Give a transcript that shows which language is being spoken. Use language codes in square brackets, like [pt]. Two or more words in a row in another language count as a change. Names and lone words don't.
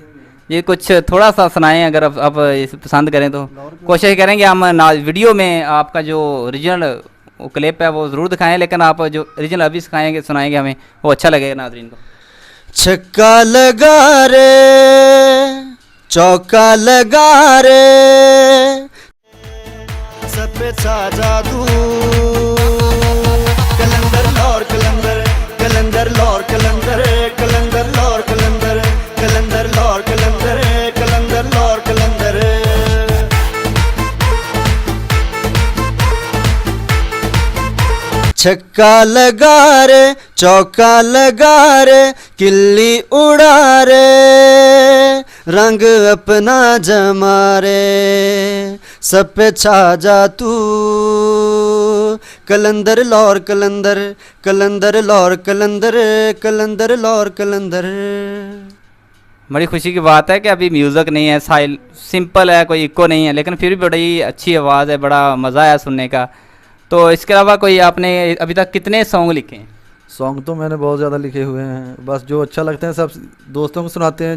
[ur] یہ کچھ تھوڑا سا سنائیں، اگر آپ اسے پسند کریں تو کوشش کریں گے ہم ویڈیو میں آپ کا جو اوریجنل وہ کلپ ہے وہ ضرور دکھائیں، لیکن آپ جو اوریجنل ابھی سنائیں گے ہمیں، وہ اچھا لگے گا ناظرین کو. چھکا لگا رے، چوکا لگا رے، سب پہ چھا جادو، قلندر لاہور قلندر، قلندر لاہور قلندر، قلندر لاہور قلندر، قلندر لاہور قلندر، قلندر لاہور قلندر. چھکا لگا رے، چوکا لگا رے، کلی اڑا رے، رنگ اپنا جما رے، سب پہ چھا جا تو, قلندر لاہور قلندر، قلندر لاہور قلندر، قلندر لاہور قلندر. بڑی خوشی کی بات ہے کہ ابھی میوزک نہیں ہے، سمپل ہے، کوئی ایکو نہیں ہے، لیکن پھر بھی بڑی اچھی آواز ہے، بڑا مزہ آیا سننے کا. تو اسکے علاوہ کوئی آپنے ابھی تک کتنے سانگ لکھے ہیں? سانگ تو میںنے بہت زیادہ لکھے ہوئے ہیں، بس جو اچھا لگتے ہیں سب دوستوں کو سناتے ہیں.